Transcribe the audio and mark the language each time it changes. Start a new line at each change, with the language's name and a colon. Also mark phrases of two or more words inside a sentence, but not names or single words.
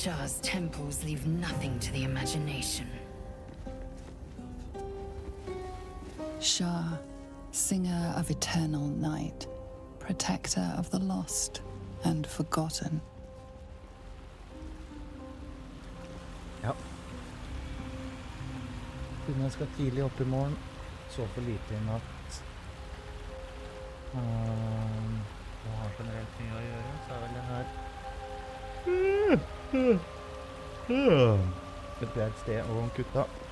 English: Robdau's temples leave nothing to the imagination. Shah, singer of eternal night, protector of the lost and forgotten.
Norwegian: Ja. Siden jeg skal tidlig opp I morgen, så for lite I natt. Og har generelt mye å gjøre, så vel det her et greit sted å kutte.